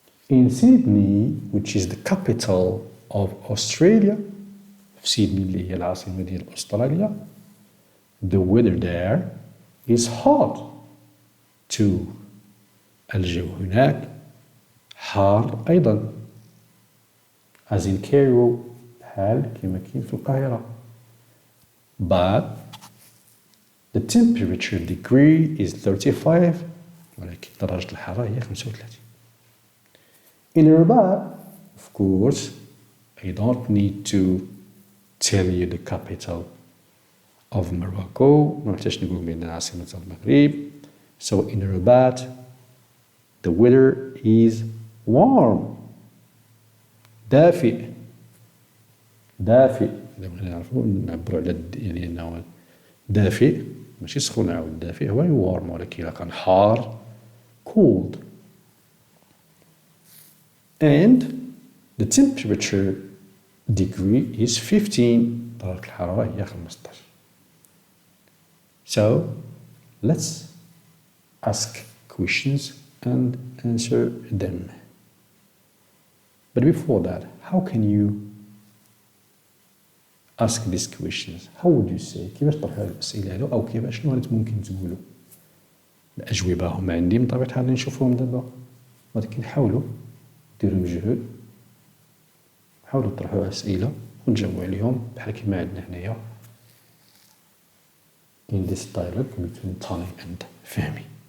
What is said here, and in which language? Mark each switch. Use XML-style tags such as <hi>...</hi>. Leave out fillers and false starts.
<en>In Sydney, which is the capital of Australia,</en> <ar>في سيدني اللي هي العاصمة ديال أستراليا,</ar> <en>the weather there is hot too.</en> <ar>الجو هناك حار أيضا.</ar> <en>as in Cairo,</en> <ar>بحال كما كاين في القاهرة.</ar> <en>But the temperature degree is 35,</en> <ar>ولكن درجة الحرارة هي 35.</ar> <en>In Rabat, of course, I don't need to tell you the capital of Morocco.</en> <ar>ما نحتاجش نقول بأن عاصمة المغرب.</ar> <en>So in Rabat, the weather is warm.</en> <ar>دافئ. دافئ. إذا بغينا نعرفوا نعبروا على يعني أنه دافئ ماشي سخون عاود دافئ هو warm ولكن إلا كان حار cold.</ar> <en>And the temperature degree is 15.</en> <ar>درجة الحرارة هي 15.</ar> <en>So let's ask questions and answer them. But before that, how can you ask these questions? How would you say?</en> <ar>كيفاش تطرحوا الأسئلة هذو أو كيفاش شنو ممكن تقولوا؟ الأجوبة هما عندي من طبيعة الحال نشوفهم دابا، ولكن حاولوا ديروا مجهود، حاولوا تطرحوا أسئلة ونجاوبوا عليهم بحال كيما عندنا هنايا</ar> <en>in this dialogue between Tony and Fahmi.</en>